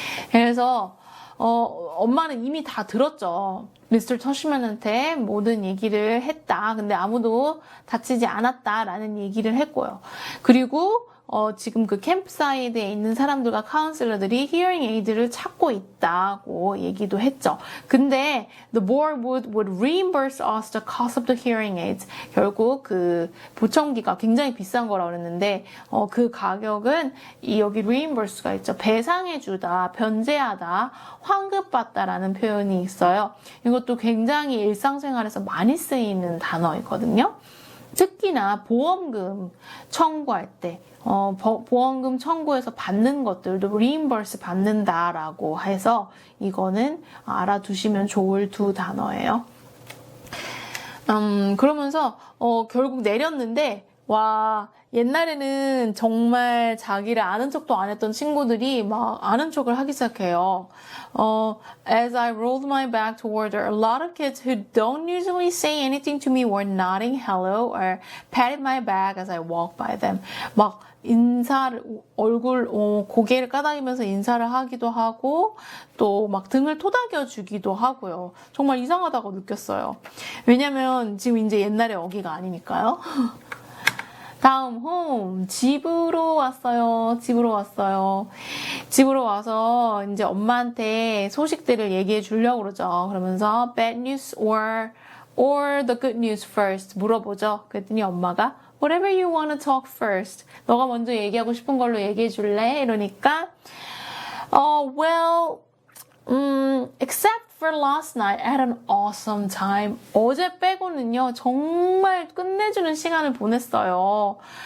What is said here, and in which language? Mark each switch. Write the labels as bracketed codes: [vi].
[ko] 그래서 엄마는 이미 다 들었죠. 미스터 터시맨한테 모든 얘기를 했다. 근데 아무도 다치지 않았다라는 얘기를 했고요. 그리고 지금 그 캠프사이드에 있는 사람들과 카운슬러들이 히어링 에이드를 찾고 있다고 얘기도 했죠. 근데 [en] the board would reimburse us the cost of the hearing aids. [ko] 결국 그 보청기가 굉장히 비싼 거라고 그랬는데 그 가격은 여기 reimburse가 있죠. 배상해주다, 변제하다, 환급받다라는 표현이 있어요. 이것도 굉장히 일상생활에서 많이 쓰이는 단어이거든요. 특히나 보험금 청구할 때 보험금 청구해서 받는 것들도 reimburse 받는다라고 해서 이거는 알아두시면 좋을 두 단어예요. 그러면서 결국 내렸는데 와 옛날에는 정말 자기를 아는 척도 안 했던 친구들이 막 아는 척을 하기 시작해요. [en] As I rolled my back toward her, a lot of kids who don't usually say anything to me were nodding hello or patted my back as I walked by them. [ko] 막 인사를 고개를 까닥이면서 인사를 하기도 하고 또 막 등을 토닥여 주기도 하고요. 정말 이상하다고 느꼈어요. 왜냐면 지금 이제 옛날의 어기가 아니니까요. 다음 홈 집으로 왔어요. 집으로 와서 이제 엄마한테 소식들을 얘기해 주려고 그러죠. 그러면서 [en] bad news or or the good news first [ko] 물어보죠. 그랬더니 엄마가 [en] whatever you want to talk first. [ko] 너가 먼저 얘기하고 싶은 걸로 얘기해 줄래? 이러니까 [en] well, except for last night, I had an awesome time. [ko] 어제 빼고는요, 정말 끝내주는 시간을 보냈어요.